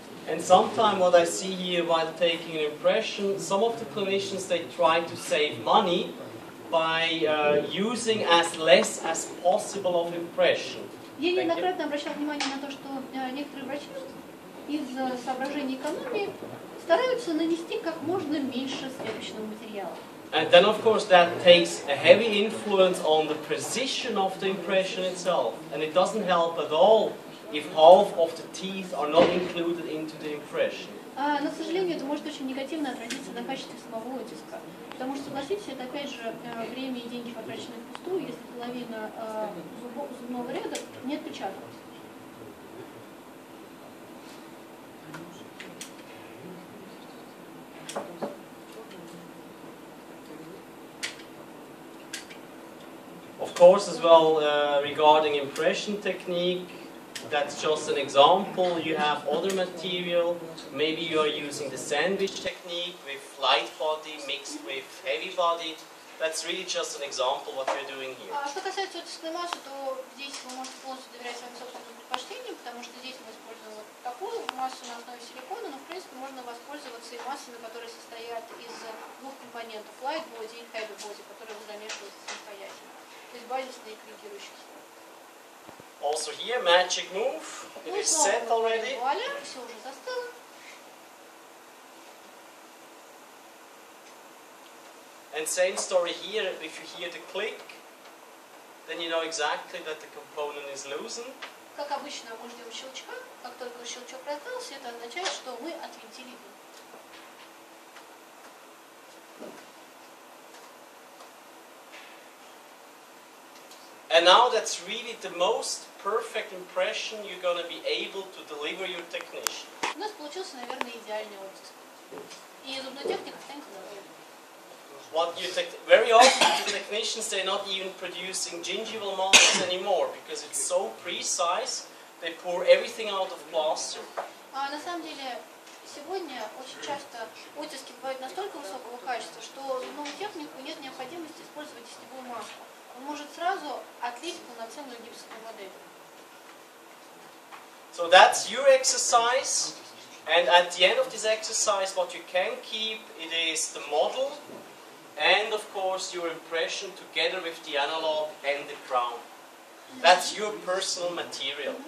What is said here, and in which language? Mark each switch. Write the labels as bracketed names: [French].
[English] And sometimes what I see here while taking an impression, some of the clinicians, they try to save money by using as less as possible of impression. [Russian] Я неоднократно обращал внимание на то, что некоторые врачи из соображений экономии стараются нанести как можно меньше слепочного материала. [English] And then of course that takes a heavy influence on the precision of the impression itself. And it doesn't help at all if half of the teeth are not included into the impression. [Russian] Но, к сожалению, это может очень негативно отразиться на качестве самого оттиска. Потому что, согласитесь, это опять же время и деньги потрачены впустую, если половина зубного ряда не отпечаталась. [English] Of course, as well, regarding impression technique, that's just an example. You have other material. Maybe you are using the sandwich technique with light body mixed with heavy body. That's really just an example what you're doing here. [Russian] Что касается оттисной массы, то здесь вы можете полностью доверять своим собственным предпочтениям, потому что здесь мы используем вот такую массу на основе силикона, но в принципе можно воспользоваться и массами, которые состоят из двух компонентов, light body и heavy body, которые вы замешиваете самостоятельно. То есть базисные и корректирующие слои. [English] Also here, magic move. It is set already. [Russian] Вуаля, все уже застыло. [English] And same story here. If you hear the click, then you know exactly that the component is loosened. [Russian] Как обычно, мы ждем щелчка. Как только щелчок раздался, это означает, что мы отвинтили винт. [English] And now that's really the most perfect impression you're going to be able to deliver your technician. [Russian] У нас получился, наверное, идеальный оттиск. И зубной техник останется доволен. [English] Very often the technicians, they're not even producing gingival masks anymore because it's so precise. They pour everything out of plaster. [Russian] На самом деле, сегодня очень часто оттиски бывают настолько высокого качества, что зубному технику нет необходимости использовать тестевую маску. Он может сразу отлить полноценную гипсовую модель. [English] So that's your exercise, and at the end of this exercise, what you can keep, it is the model, and of course your impression together with the analog and the crown. That's your personal material.